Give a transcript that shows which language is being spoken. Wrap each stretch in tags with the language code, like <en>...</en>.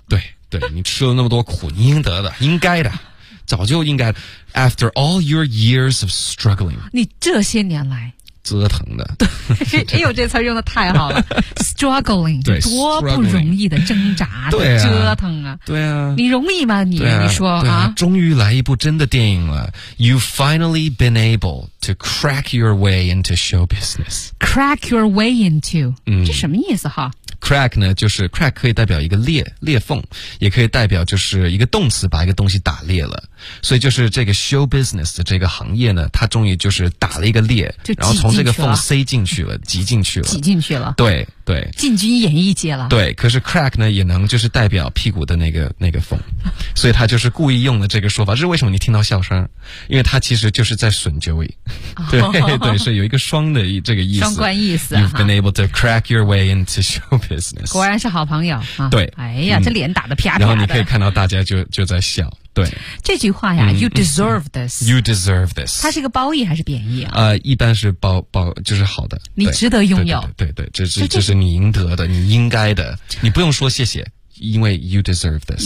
<zh>对对你吃了那么多苦你应得的应该的早就应该</zh> <en>after all your years of struggling</en> <zh>你这些年来折腾的对哎呦这词用的太好了 struggling 对多不容易的挣扎的折腾啊对啊你容易吗你、啊、你说啊， 对啊终于来一部真的电影了</zh> <en>You've finally been able to crack your way into show business crack your way into、</en> <zh>嗯、这什么意思哈 Crack 呢就是 crack 可以代表一个裂缝也可以代表就是一个动词把一个东西打裂了所以就是这个 show business 的这个行业呢它终于就是打了一个裂然后从这个缝塞进去了挤进去了对对进军演艺界了对可是 crack 呢也能就是代表屁股的那个缝所以他就是故意用了这个说法这是为什么你听到笑声因为他其实就是在损 Joey 对、哦、对是有一个双的这个意思双关意思</zh> <en>You've been able to crack your way into show business</en> <zh>果然是好朋友、啊、对哎呀、嗯、这脸打得啪啪的然后你可以看到大家就在笑对这句话呀、嗯、</zh> <en>you deserve this you deserve this</en> <zh>它是个褒义还是贬义啊一般是褒就是好的你值得拥有对 对， 对， 对这是你赢得的你应该的你不用说谢谢因为</zh> <en>you deserve this</en>